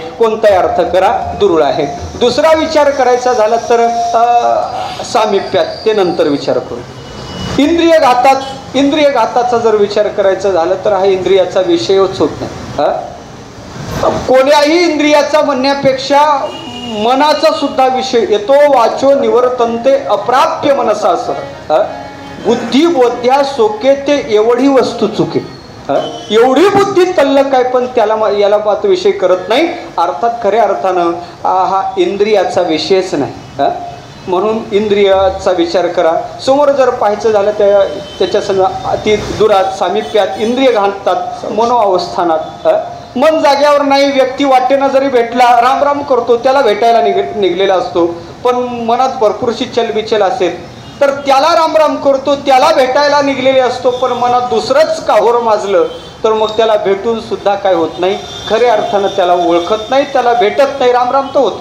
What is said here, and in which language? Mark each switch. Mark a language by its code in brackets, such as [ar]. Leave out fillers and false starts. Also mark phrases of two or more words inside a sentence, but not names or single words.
[mr] कोणताही अर्थ करा, दुर्ळ आहे. दुसरा विचार करायचा झाला तर सामिप्यात, ते नंतर विचार करू. इंद्रिय घातात, इंद्रिय घाताचा जर विचार करायचा झाला तर हा इंद्रियाचा विषयच होत नाही. कोण्याही इंद्रियाचा म्हणण्यापेक्षा मनाचा सुद्धा विषय येतो. [sa] वाचो निवर्तन्ते अप्राप्य मनसा असं. [mr] बुद्धी बोध्या सोके ते एवढी वस्तू चुके. एवढी बुद्धी तल्लक आहे पण त्याला याला पाहतो विषय करत नाही. अर्थात खऱ्या अर्थानं हा इंद्रियाचा विषयच नाही. म्हणून इंद्रियाचा विचार करा. समोर जर पाहायचं झालं त्याच्या संग अति दुरात, सामिप्यात, इंद्रिय घालतात, मनोअवस्थानात. मन जाग्यावर नाही, व्यक्ती वाटेनं जरी भेटला राम राम करतो, त्याला भेटायला निघलेला असतो. पण मनात भरपूरशी चलबिचल असेल तर त्याला राम राम करतो, त्याला भेटायला निघलेले असतो. पण मनात दुसरंच काहोर माजलं तर मग त्याला भेटून सुद्धा काय होत नाही, खऱ्या अर्थानं त्याला ओळखत नाही, त्याला भेटत नाही, राम राम तो होतो.